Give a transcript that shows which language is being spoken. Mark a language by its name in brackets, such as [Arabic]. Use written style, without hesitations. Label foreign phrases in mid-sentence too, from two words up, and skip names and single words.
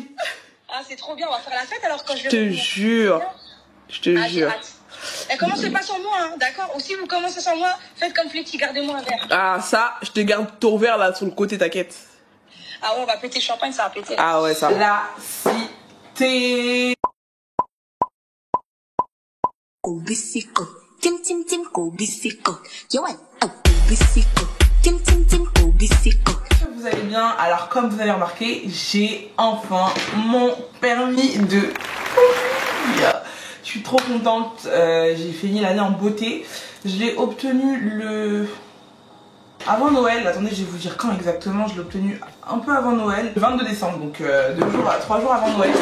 [French] Ah, c'est trop bien, on va faire la fête alors quand je vais Je te revenir. jure. Je te jure. Et commencez pas sans moi, hein, d'accord? Ou si vous commencez sans moi, faites comme Fletty, gardez-moi un verre. Ah, ça, je te garde ton verre là sur le côté, t'inquiète. Ah ouais, on va péter le champagne, ça va péter. Ah ouais, ça. La cité. Kubisiko, tim tim tim kubisiko, Yoann, kubisiko, tim tim tim kubisiko. Vous allez bien? Alors comme vous avez remarqué, j'ai enfin mon permis de conduire. Je suis trop contente, j'ai fini l'année en beauté. Je l'ai obtenu avant Noël. Attendez, je vais vous dire quand exactement. Je l'ai obtenu un peu avant Noël, le 22 décembre, donc 3 jours avant Noël.